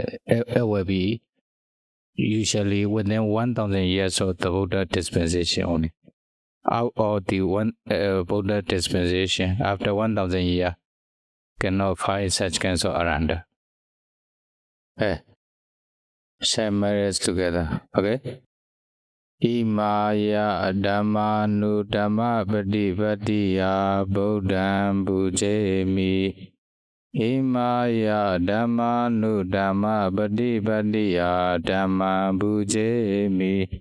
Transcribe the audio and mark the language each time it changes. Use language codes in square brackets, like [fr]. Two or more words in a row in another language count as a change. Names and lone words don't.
[en] It will be usually within 1,000 years of the Buddha dispensation only. Out of the Buddha dispensation, after 1,000 years, cannot find such kinds of Arahanta. Share marriage together. Okay? [pi] Imaya Dhamma Nu Dhamma Patipattiya Buddham Pujemi. Imaya Dhamma Nu Dhamma Patipattiya Dhamma Pujemi.